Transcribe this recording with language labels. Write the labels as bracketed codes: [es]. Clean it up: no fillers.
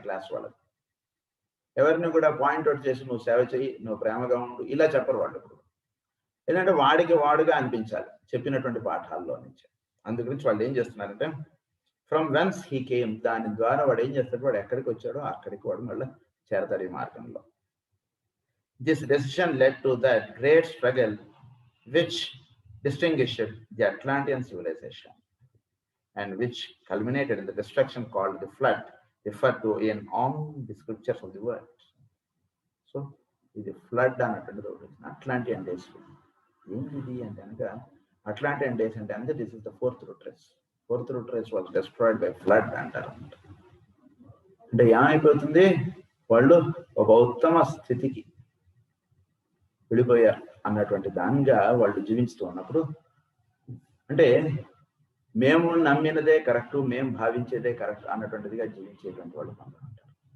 [te] Class వాళ్ళకి ఎవరిని కూడా పాయింట్అవుట్ చేసి నువ్వు సేవ చేయి, నువ్వు ప్రేమగా ఉండు ఇలా చెప్పరు వాళ్ళు. ఇప్పుడు ఏంటంటే వాడికి వాడుగా అనిపించాలి చెప్పినటువంటి పాఠాల్లో నుంచి. అందు గురించి వాళ్ళు ఏం చేస్తున్నారంటే, [en] from whence he came, [te] దాని ద్వారా వాడు ఏం చేస్తాడు, వాడు ఎక్కడికి వచ్చాడో అక్కడికి వాడు మళ్ళీ చేరతాడు ఈ మార్గంలో. [en] This decision led to that great struggle which distinguished the Atlantean civilization and which culminated in the destruction called the flood, referred to in all the scriptures of the world. So, [te] ఇది flood అన్నటువంటిది ఒకటి, Atlantean days. ఏంటిది అంటే కనుక Atlantean days అంటే అంటే [en] This is the fourth root race. Fourth root race was destroyed by flood [te] అంటారు. అంటే ఏమైపోతుంది, వాళ్ళు ఒక ఉత్తమ స్థితికి వెళ్ళిపోయారు అన్నటువంటి దానిగా వాళ్ళు జీవిస్తూ ఉన్నప్పుడు, అంటే మేము నమ్మినదే కరెక్ట్, మేము భావించేదే కరెక్ట్ అన్నటువంటిదిగా జీవించేటువంటి వాళ్ళు కొందరు ఉంటారు.